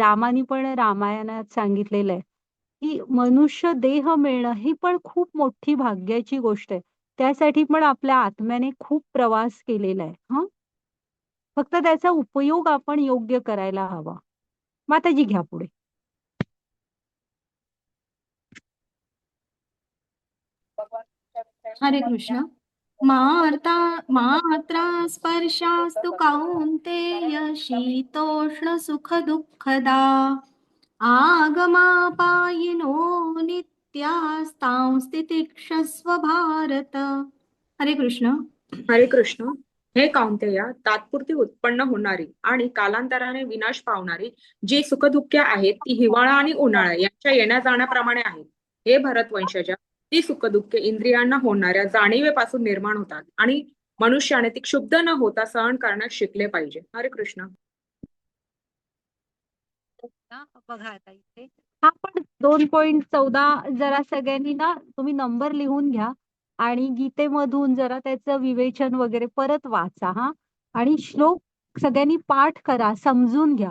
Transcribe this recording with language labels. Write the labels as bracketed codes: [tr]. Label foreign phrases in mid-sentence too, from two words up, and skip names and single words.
[mr] रामानी पण रामायणात सांगितलेलं आहे, की मनुष्य देह मिळणं ही पण खूप मोठी भाग्याची गोष्ट आहे. त्यासाठी पण आपल्या आत्म्याने खूप प्रवास केलेला आहे. फक्त त्याचा उपयोग आपण योग्य करायला हवा. माताजी घ्या पुढे. हरे कृष्ण. [sa] मात्रा स्पर्शास्तु कौन्तेय शीतोष्ण सुख दुःखदा आगमापायिनो नित्यास्तां स्थितिक्षस्व भारत. [mr] हरे कृष्ण. हरे कृष्ण. हे कौंतेया, तात्पुरती उत्पन्न होणारी आणि कालांतराने विनाश पावणारी जी सुखदुःखे आहेत, ती हिवाळा आणि उन्हाळा यांच्या येण्या जाण्याप्रमाणे आहेत. हे भरतवंशजा, ती सुखदुःखे इंद्रियांना होणाऱ्या जाणीवेपासून निर्माण होतात आणि मनुष्याने ती क्षुब्ध न होता सहन करण्यास शिकले पाहिजे. हरे कृष्ण. बघा आता इथे पण 2.14 जरा सगळ्यांनी ना तुम्ही नंबर लिहून घ्या आणि गीतेमधून जरा त्याचं विवेचन वगैरे परत वाचा. आणि श्लोक सगळ्यांनी पाठ करा, समजून घ्या.